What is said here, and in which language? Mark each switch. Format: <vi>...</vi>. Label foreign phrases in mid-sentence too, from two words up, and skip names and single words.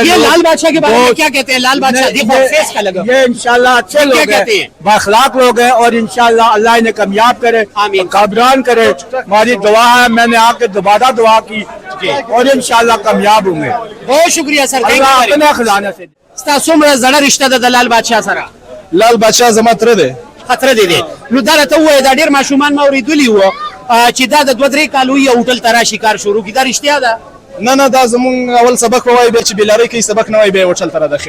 <ur>یہ لال بادشاہ کے بارے میں کیا کہتے ہیں؟ لال بادشاہ دیکھو فیس کا لگا یہ انشاءاللہ اچھے لوگ ہیں، بااخلاق لوگ ہیں اور انشاءاللہ اللہ انہیں کامیاب کرے، کامران کرے. ہماری دعا ہے، میں نے آکے دوبارہ دعا کی اور انشاءاللہ کامیاب ہوں گے. بہت شکریہ سر, اپنے خزانے سے</ur> <ps>تاسو مړه زړه رشتہ د لال بادشاه سره لال بادشاه زما تر دی خطر دی نو دا ته وای دا ډیر ماشومان ما اوریدلی وو چې دا د 2-3 کالو یو هوټل ترا شکار شروع کی دا رښتیا ده نه نه دا زمونږ اول سبق وای به چې بلاری کې سبق نه وای به هوټل تر داخل</ps>